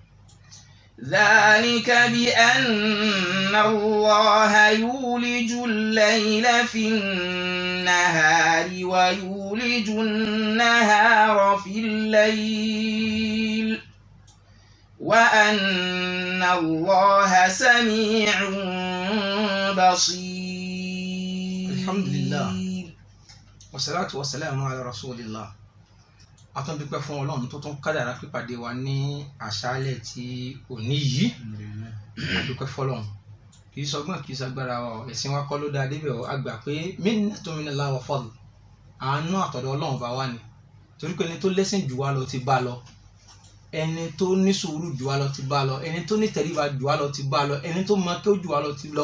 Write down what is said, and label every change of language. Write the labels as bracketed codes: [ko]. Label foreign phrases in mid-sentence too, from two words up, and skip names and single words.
[ar] ذلك بأن الله يولج الليل في النهار ويولج النهار في الليل وأن الله سميع بصير. الحمد لله والصلاة والسلام على رسول الله. [yo] Atún dúpẹ́ fún Ọlọ́run tó tún kádàrá pípàdé wa ní àṣálẹ́ tí òní yìí. Adúpẹ́ fọ́lọ́run kì í sọgbọ́n kì í sagbára wa ẹ̀sìn wa kọ́ ló dáa débẹ̀ ọ́ àgbà pé [ar] منة من الله وفضل [yo] àánú àtọ̀dọ̀ Ọlọ́run bá wà ní torí pé ẹni tó lẹ́sìn jù wá lọ ti bá lọ, ẹni tó ní sùúrù jù wá lọ ti bá lọ, ẹni tó ní tẹríba jù wá lọ ti bá lọ, ẹni tó mọ kí ó jù wá lọ ti lọ.